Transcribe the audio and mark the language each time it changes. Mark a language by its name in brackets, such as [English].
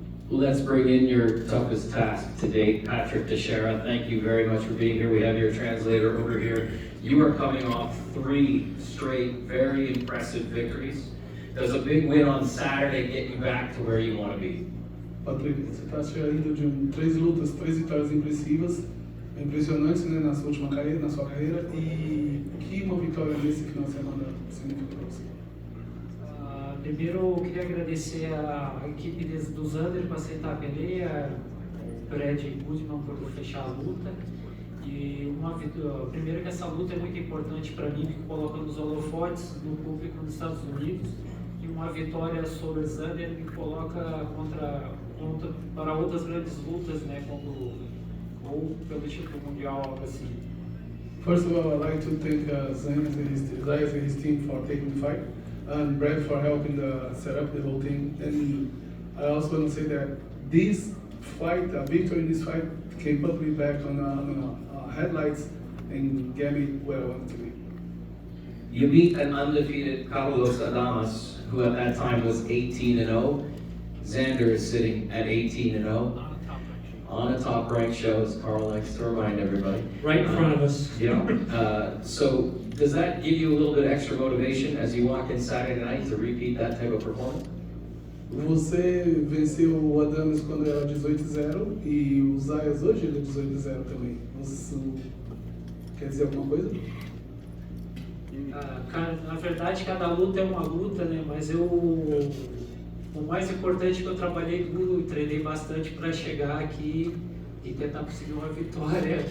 [English] Let's bring in your toughest task to date, Patrick Teixeira. Thank you very much for being here. We have your translator over here. You are coming off 3 straight, very impressive victories. Does a big win on Saturday get you back to where you want to be? [Portuguese] Patrick, você está saindo de 3 lutas, 3 vitórias impressivas, impressionantes, né, na sua última carreira, na sua carreira, e que uma vitória nesse final de semana significa para você? Primeiro, eu queria agradecer a equipe do Xander por aceitar a peleia, o Brad Goodman por fechar a luta. E primeiro que essa luta é muito importante para mim, que coloca nos holofotes do público nos Estados Unidos. E uma vitória sobre o Xander me coloca para outras grandes lutas, né, ou pelo título mundial, algo assim. [English] First of all, I'd like to thank Zayas and his team for taking the fight, and Brad for helping set up the whole thing. And I also want to say that this fight, victory in this fight, can put me back on headlights and get me where I want to be. You beat an undefeated Carlos Adamas, who at that time was 18-0. Xander is sitting at 18-0 on a top-ranked show, as Carl likes to remind everybody. Right in front of us. So does that give you a little bit extra motivation as you walk in Saturday night to repeat that type of performance? [Portuguese] Você venceu o Adames quando era 18-0 e o Zayas hoje ele é 18-0 também. Você quer dizer alguma coisa? Na verdade, cada luta é uma luta, né? Mas o mais importante é que eu trabalhei duro e treinei bastante para chegar aqui e tentar conseguir uma vitória.